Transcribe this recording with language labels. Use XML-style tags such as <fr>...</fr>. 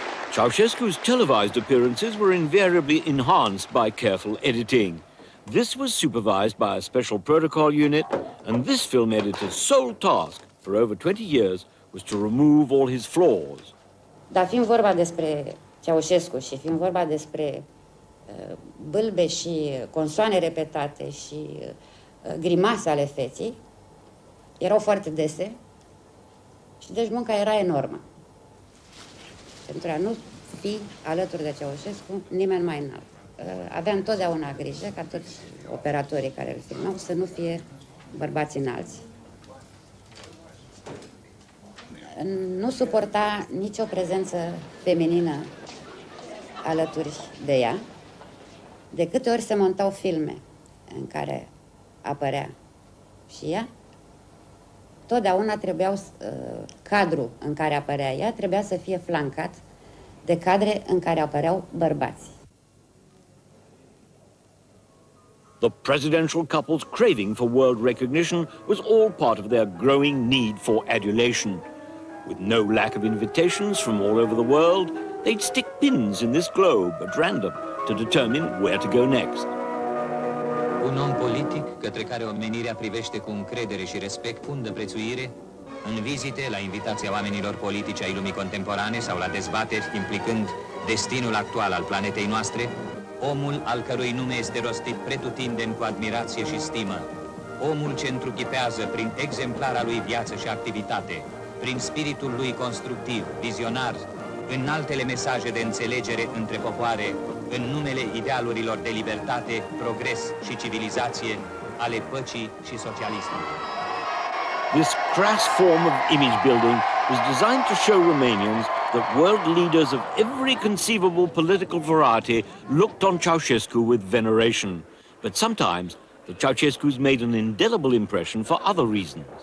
<en>Ceausescu's televised appearances were invariably enhanced by careful editing. This was supervised by a special protocol unit, and this film editor's sole task for over 20 years was to remove all his flaws.</en> <ro>Dar fiind vorba despre Ceausescu și fiind vorba despre bâlbe și consoane repetate și grimase ale feții, erau foarte dese și deci munca era enormă. Pentru a nu fi alături de Ceausescu nimeni mai înalt. Avea întotdeauna grijă ca toți operatorii care îl filmau să nu fie bărbați înalți. Nu suporta nicio prezență feminină alături de ea. De câte ori se montau filme în care apărea și ea, totdeauna trebuiau, cadrul în care apărea ea trebuia să fie flancat de cadre în care apăreau bărbați.</ro> <en>The presidential couple's craving for world recognition was all part of their growing need for adulation. With no lack of invitations from all over the world, they'd stick pins in this globe at random to determine where to go next.</en> <ro>Un om politic către care omenirea privește cu încredere și respect pun de prețuire, în vizite, la invitația oamenilor politici ai lumii contemporane sau la dezbateri implicând destinul actual al planetei noastre, omul al cărui nume este rostit pretutindeni cu admirație și stimă, omul ce întruchipează prin exemplara lui viață și activitate, prin spiritul lui constructiv, vizionar, în altele mesaje de înțelegere între popoare, în numele idealurilor de libertate, progres și civilizație, ale păcii și socialismului.</ro> <en>This crass form of image building was designed to show Romanians that world leaders of every conceivable political variety looked on Ceausescu with veneration. But sometimes the Ceausescus made an indelible impression for other reasons.</en>